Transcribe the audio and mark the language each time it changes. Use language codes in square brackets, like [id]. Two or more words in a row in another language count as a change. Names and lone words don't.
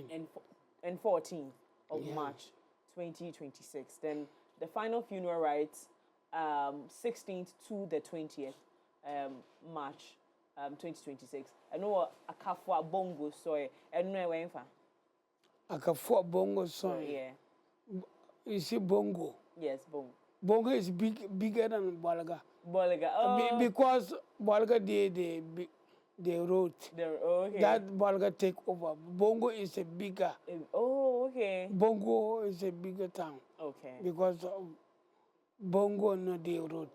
[en] And 14th of March, 2026. Then the final funeral rite 16th to the 20th March, 2026. I know a kafwa bongo soy. I don't know where a kafwa bongo soy. Yeah. You see bongo. Yes, bongo. Bongo is bigger than Balaga. Oh. Because Balaga they wrote. Okay. That Balaga take over. Bongo is a bigger. Oh, okay. Bongo is a bigger town. Okay. Because Bongo no they wrote.